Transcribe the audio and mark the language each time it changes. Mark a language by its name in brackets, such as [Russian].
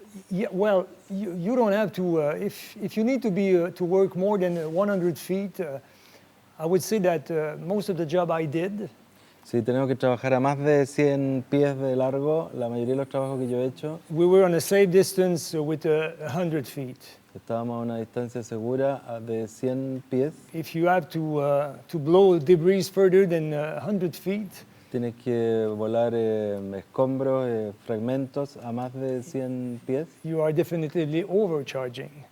[English] yeah, well, you don't have to, if you need to be to work more than 100 feet, I would say that most of the job I did, [Spanish] Si tenemos que trabajar a más de 100 pies de largo, la mayoría de los trabajos que yo he hecho, [English] we were on a safe distance with 100 feet. [Spanish] estábamos a una distancia segura de 100 pies. [English] If you have to blow debris further than 100 feet, [Spanish] Tienes que volar escombros, fragmentos a más de 100 pies. [English] you are definitively overcharging.